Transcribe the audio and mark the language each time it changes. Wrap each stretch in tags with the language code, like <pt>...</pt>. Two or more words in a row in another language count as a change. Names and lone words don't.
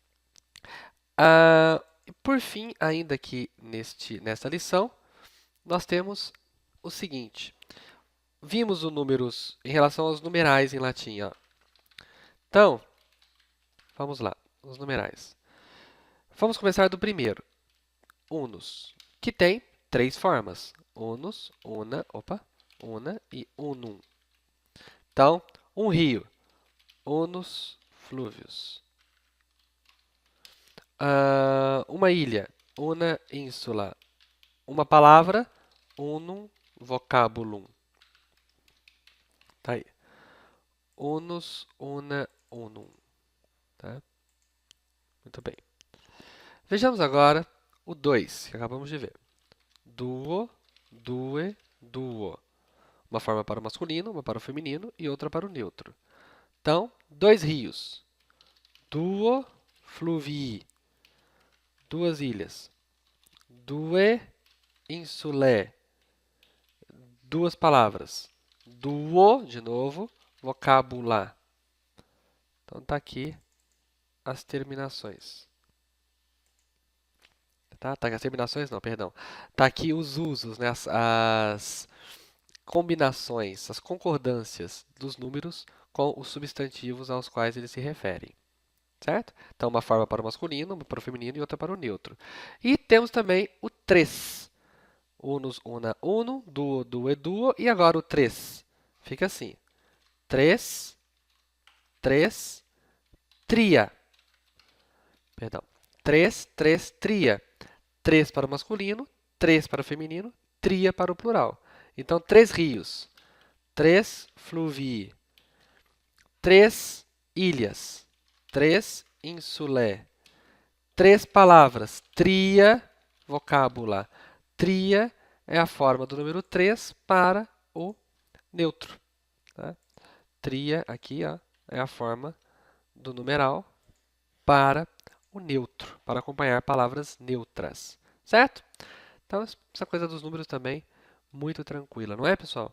<pt>Por fim, ainda aqui nesta lição, nós temos o seguinte. Vimos os números em relação aos numerais em latim. Ó. Então, vamos lá, os numerais. Vamos começar do primeiro, unus, que tem 3 formas.</pt> <la>Unus, una e unum.</la> <pt>Então, um rio,</pt> <la>unus fluvius.</la> <pt>Uma ilha,</pt> <la>una insula.</la> <pt>Uma palavra,</pt> <la>unum vocabulum.</la> <pt>Tá aí.</pt> <la>Unus, una, unum.</la> <pt>Tá? Muito bem. Vejamos agora o 2, que acabamos de ver.</pt> <la>duo, due, duo.</la> <pt>Uma forma para o masculino, uma para o feminino e outra para o neutro. Então, dois rios.</pt> <la>Duo fluvii.</la> <pt>Duas ilhas.</pt> <la>Due insulae.</la> <pt>Duas palavras. Duo, de novo, vocábula. Então, está aqui as terminações. Tá, as terminações não, perdão. Tá aqui os usos, né? As combinações, as concordâncias dos números com os substantivos aos quais eles se referem. Certo? Então, uma forma para o masculino, uma para o feminino e outra para o neutro. E temos também o tres.</pt> <la>Unus, una, uno, duo, due, duo.</la> <pt>E agora o tres. Fica assim.</pt> <la>Três, três, tria. Perdão. Três, três, tria.</la> <pt>Três para o masculino, três para o feminino, tria para o plural. Então, três rios.</pt> <la>Três fluvii.</la> <pt>Três ilhas.</pt> <la>Três insulé.</la> <pt>Três palavras.</pt> <la>Tria, vocábula.</la> <pt>Tria é a forma do número 3 para o neutro. Tá? Tria, aqui, ó, é a forma do numeral para o neutro, para acompanhar palavras neutras. Certo? Então, essa coisa dos números também, muito tranquila, não é, pessoal?</pt>